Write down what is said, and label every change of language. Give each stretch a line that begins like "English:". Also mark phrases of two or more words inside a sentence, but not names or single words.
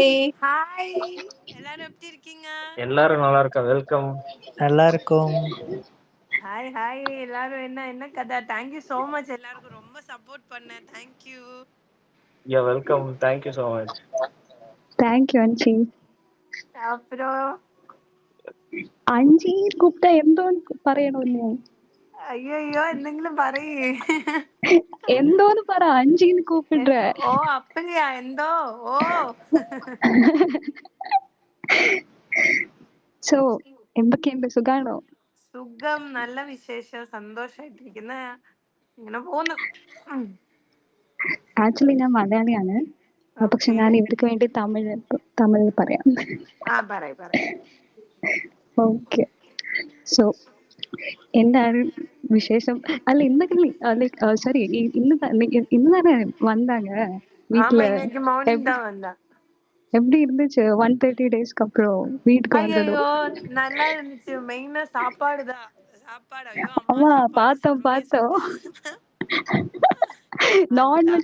Tamil: ஹாய் எல்லாரும் எப்படி இருக்கீங்க? எல்லாரும் நல்லா இருக்கா? வெல்கம். நல்லா இருக்கும். ஹாய் ஹாய் எல்லாரும் என்ன என்ன கதை?
English: thank you so much,
Tamil: எல்லாருக்கும் ரொம்ப சப்போர்ட் பண்ணேன். தேங்க்யூ.
English: ya welcome. thank you so much.
Tamil: தேங்க்யூ அஞ்சி. அப்புறம்
Malayalam: അഞ്ചി കൂപ്പിട്ട എന്തോന്ന് പറയണോന്ന് ஐயோ എന്തെങ്കിലും പറയേ. എന്തോന്ന് പറ അഞ്ചിന്ന് കൂപ്പിടുற.
Tamil: ஓ அப்படியா? எந்தோ ஓ
Malayalam: സോ എന്തൊക്കെയുണ്ട്, സുഖാണോ? സുഖം, നല്ല വിശേഷം, സന്തോഷായിട്ടിരിക്കുന്ന. ഇങ്ങനെ പോന്നു. ആക്ച്വലി ഞാൻ മലയാളിയാണ്, പക്ഷെ ഓക്കെ. ഞാൻ ഇവർക്ക് വേണ്ടി തമിഴ് പറയാം. ആ പറയ്. ഓക്കെ. സോ എന്താണ് വിശേഷം? അല്ല ഇന്നൊക്കെ
English: like sorry,
Malayalam: ഇന്ന് തന്നെ வந்தாங்க
Tamil: ஆமா, வீட்டுல. இன்னைக்கு மார்னிங் தான் வந்தா. எப்படி இருந்துச்சு 130 டேஸ்க்கு அப்புறம் வீட்டுக்கு வந்ததும்? ஐயோ நல்லா இருந்துச்சு. மெயினா சாப்பாடு தான். சாப்பாடு, ஐயோ அம்மா ஆமா, சாப்பாடு செம்மையா பார்த்தோம். அதுதான்.